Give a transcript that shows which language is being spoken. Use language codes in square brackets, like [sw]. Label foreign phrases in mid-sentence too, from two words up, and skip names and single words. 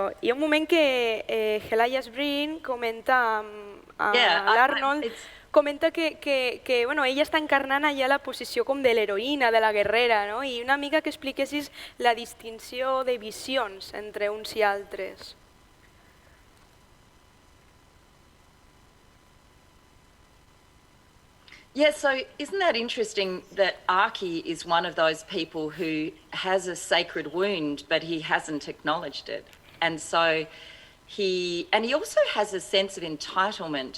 [ca] Hi ha un moment que Helaya Breen comenta a l'Arnold, comenta que ella està encarnant allà la posició com de l'heroïna, de la guerrera, no? I una mica que expliquessis la distinció de visions entre uns i altres. [en] Yeah, so isn't that interesting that Archie is one of those people who has a sacred wound, but he hasn't acknowledged it. And so he also has a sense of entitlement.